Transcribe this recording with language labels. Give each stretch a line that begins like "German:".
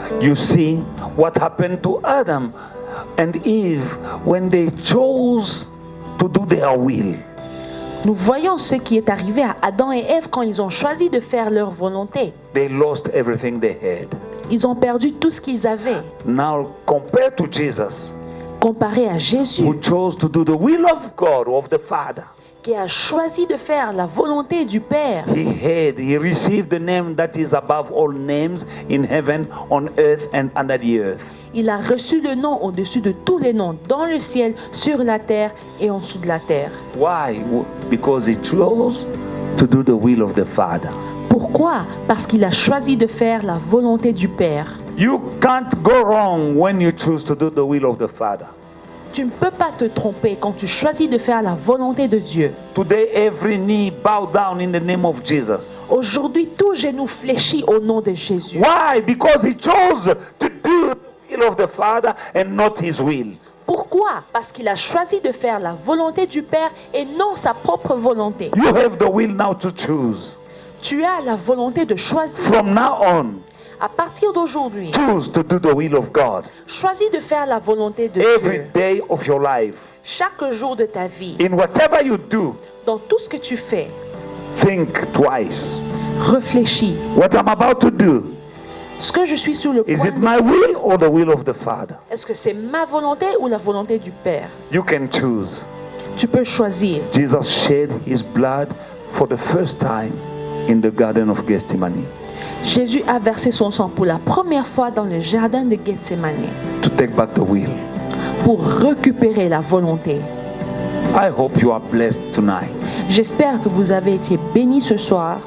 English: You see what happened to Adam and Eve when they chose to do their will.
French: Nous voyons ce qui est arrivé à Adam et Ève quand ils ont choisi de faire leur volonté.
English: They lost everything they had.
French: Ils ont perdu tout ce qu'ils avaient.
English: Now compared to Jesus,
French: Comparé à Jésus,
English: who chose to do the will of God, of the Father,
French: qui a choisi de faire la volonté du Père.
English: he received the name that is above all names in heaven, on earth and under the earth.
French: Il a reçu le nom au-dessus de tous les noms, dans le ciel, sur la terre et en dessous de la terre.
English: Why? Because he chose to do the will of the Father.
French: Pourquoi? Parce qu'il a choisi de faire la volonté du Père.
English: You can't go wrong when you choose to do the will of the Father.
French: Tu ne peux pas te tromper quand tu choisis de faire la volonté de Dieu.
English: Today, every knee bow down in the name of Jesus.
French: Aujourd'hui, tout genou fléchit au nom de Jésus.
English: Why? Because he chose to do the will of the Father and not his will.
French: Pourquoi? Parce qu'il a choisi de faire la volonté du Père et non sa propre volonté.
English: You have the will now to choose.
French: Tu as la volonté de choisir.
English: From now on,
French: À partir d'aujourd'hui,
English: choose to do the will of God.
French: choisis de faire la volonté de
English: Every
French: Dieu.
English: day of your life.
French: Chaque jour de ta vie,
English: In whatever you do,
French: dans tout ce que tu fais,
English: think twice.
French: réfléchis.
English: What I'm about to do,
French: Ce que je suis sur le
English: is
French: point
English: it
French: de
English: my will or the will of the Father?
French: est-ce que c'est ma volonté ou la volonté du Père?
English: You can choose.
French: Tu peux choisir.
English: Jesus shed his blood for the first time in the Garden of Gethsemane
French: Jésus a versé son sang pour la première fois dans le jardin de Gethsemane
English: to take back the will.
French: pour récupérer la volonté.
English: I hope you are blessed tonight.
French: J'espère que vous avez été bénis ce soir.